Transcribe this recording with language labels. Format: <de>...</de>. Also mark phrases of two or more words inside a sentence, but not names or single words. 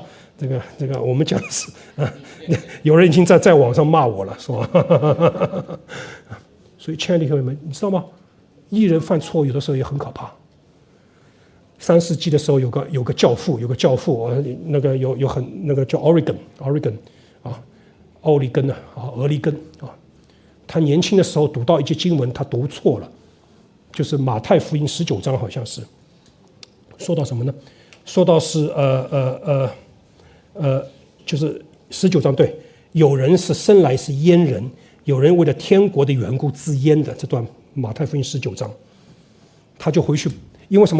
<zh>這個我們講的是有人已經在網上罵我了，說所以親愛的弟兄們，你知道嗎？義人犯錯有的時候也很可怕。3世紀的時候有個教父，那個叫 Origen 奧利根俄利根他年輕的時候讀到一節經文，他讀錯了，就是馬太福音19章，好像是說到什麼呢？說到是就是19章，對，有人是生來是阉人，有人為了天國的緣故自閹的，這段馬太福音19章，他就回去，因為什麼？</zh>